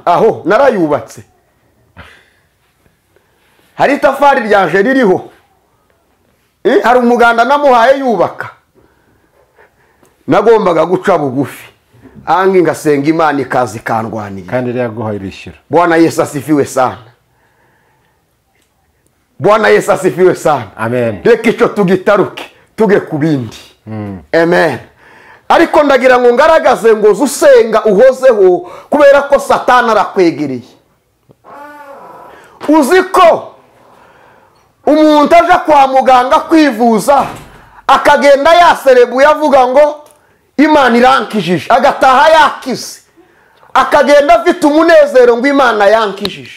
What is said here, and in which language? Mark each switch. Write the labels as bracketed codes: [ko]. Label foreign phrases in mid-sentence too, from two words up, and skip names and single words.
[rw] Aho narayubatse, hari itafari ryaje ririho, hari umuganda namuhaye yubaka. Nagombaga guca bugufi, angi ngasenga Imana ikazi kandwanira, kandi rero yaguhaye ibishyura. [sw] Bwana Yesu asifiwe sana. Bwana Yesu asifiwe sana. Amen. [rw] Reka icyo tugitaruke tuge kubindi. Amen. Ariko ndagira ngo ngaragaze ngo usenga uhozeho, kubera ko Satani arakwegereye. Uzi ko umuntu aje kwa muganga kwivuza akagenda yaserebuye avuga ngo Imana irankijije, agataha yakize, akagenda afite umunezero ngo Imana yankijije.